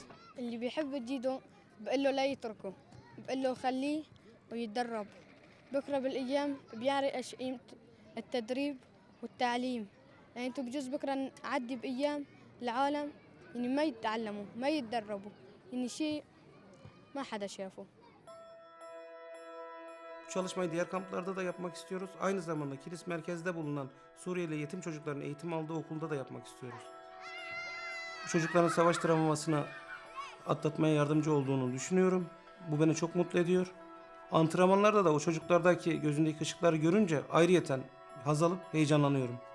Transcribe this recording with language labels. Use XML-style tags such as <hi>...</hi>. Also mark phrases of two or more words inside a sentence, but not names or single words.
<ar>اللي بيحب الجيدو بقول له لا يتركه، بقول له خليه ويتدرب، بكرة بالأيام بيعرف إيش قيمة التدريب والتعليم. يعني انتوا بجوز بكرة نعدي بأيام العالم يعني ما يتعلموا ما يتدربوا، يعني شيء ما حدا شافه.</ar> <tr>Bu çalışmayı diğer kamplarda da yapmak istiyoruz. Aynı zamanda Kilis merkezde bulunan Suriyeli yetim çocukların eğitim aldığı okulda da yapmak istiyoruz. Bu çocukların savaş travmasını atlatmaya yardımcı olduğunu düşünüyorum. Bu beni çok mutlu ediyor. Antrenmanlarda da o çocuklardaki gözündeki ışıkları görünce ayrıyeten haz alıp heyecanlanıyorum.</tr>